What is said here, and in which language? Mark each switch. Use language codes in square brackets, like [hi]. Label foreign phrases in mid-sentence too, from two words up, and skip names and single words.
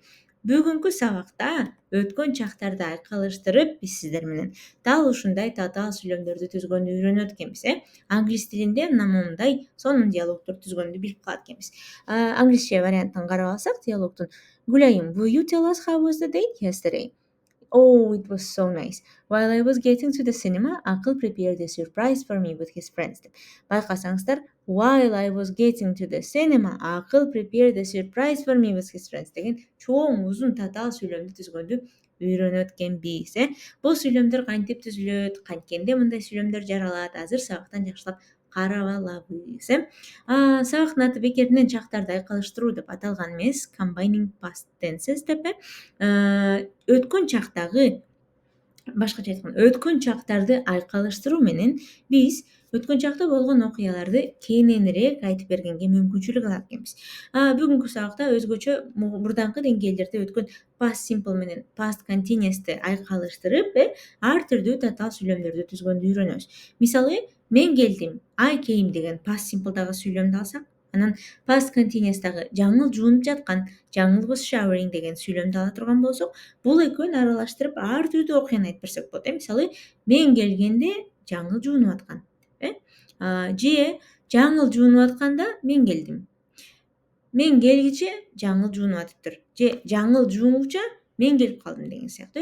[ky] Бүгүнкү сабакта өткөн чактарды айкалыштырып, биз сиздер менен дал ушундай татаал сүйлөмдөрдү түзгөндү үйрөнөт экенбиз. Англис тилинде мына моундай сонун диалогдор түзгөндү билип калат экенбиз. Англисче вариантын карап алсак, диалогтун Гүлайым, [en] will you tell us how was the date yesterday? Oh, it was so nice. While I was getting to the cinema, Akıl prepared a surprise for me with his friends. [ky] Деп. Байкасаңыздар, [en] while I was getting to the cinema, Akıl prepared a surprise for me with his friends [ky] деген чоң узун татаал сүйлөмдү түзгөндү үйрөнөт экенбиз. Бул сүйлөмдөр кантип түзүлөт, канткенде мындай сүйлөмдөр жаралат, азыр сабактан жакшылап карап алабыз. Сабактын аты бекеринен чактарды айкалыштыруу деп аталган эмес, [en] combining past tenses [ky] деп. Өткөн чактагы, башкача айтканда, өткөн чактарды айкалыштыруу менен биз өткөн чакта болгон окуяларды кененирээк айтып бергенге мүмкүнчүлүк алат экенбиз. Бүгүнкү сабакта өзгөчө мурдаңкы деңгээлдерде өткөн [en] past simple [ky] менен [en] past continuous'ты [ky] айкалыштырып, ар түрдүү татаал сүйлөмдөрдү түзгөндү үйрөнөбүз. Мисалы, мен келдим, [en] I came [ky] деген [en] past simple'дагы [ky] сүйлөмдү алсак, анан [en] past continuous'тагы [ky] жаңыл жуунуп жаткан, жаңыл [en] was showering [ky] деген сүйлөмдү ала турган болсок, бул экөөнү аралаштырып ар түрдүү окуяны айтып берсек болот. Мисалы, мен келгенде жаңыл жуунуп аткан. Же жаңыл жуунуп атканда мен келдим. Мен келгиче жаңыл жуунуп атыптыр. Же жаңыл жуungуча мен келип калдым деген сыяктуу.